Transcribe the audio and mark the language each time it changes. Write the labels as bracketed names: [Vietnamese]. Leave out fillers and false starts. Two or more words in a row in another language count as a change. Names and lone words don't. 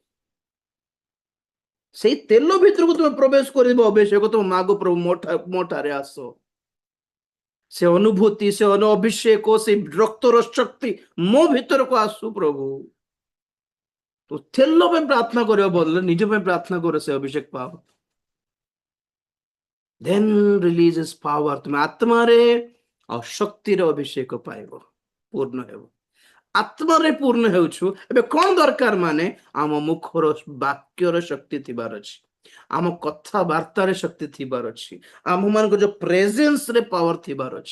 [Odia] ସେଇ ତେଲ ଭିତରକୁ ତୁମେ ପ୍ରବେଶ କରିବ, ଅଭିଷେକ ତୁମ ମାଗ, ପ୍ରଭୁ ମୋ ଠାରେ ଆସ। ସେ ଅନୁଭୂତି, ସେ ଅଭିଷେକ, ସେ ରକ୍ତର ଶକ୍ତି ମୋ ଭିତରକୁ ଆସୁ ପ୍ରଭୁ। ତ ତେଲ ପାଇଁ ପ୍ରାର୍ଥନା କରିବା ବଦଳରେ ନିଜ ପାଇଁ ପ୍ରାର୍ଥନା କର, ସେ ଅଭିଷେକ ପାଅ। [English] then releases power, [Odia] ତୁମେ ଆତ୍ମାରେ ଆଉ ଶକ୍ତିର ଅଭିଷେକ ପାଇବ, ପୂର୍ଣ୍ଣ ହେବ। ଆତ୍ମାରେ ପୂର୍ଣ୍ଣ ହେଉଛୁ, ଏବେ କଣ ଦରକାର? ମାନେ ଆମ ମୁଖର ବାକ୍ୟର ଶକ୍ତି ଥିବାର ଅଛି, ଆମ କଥାବାର୍ତ୍ତାରେ ଶକ୍ତି ଥିବାର ଅଛି, ଆମ ମାନଙ୍କ ଯୋଉ ପ୍ରେଜେନ୍ସ ରେ ପାୱାର ଥିବାର ଅଛି।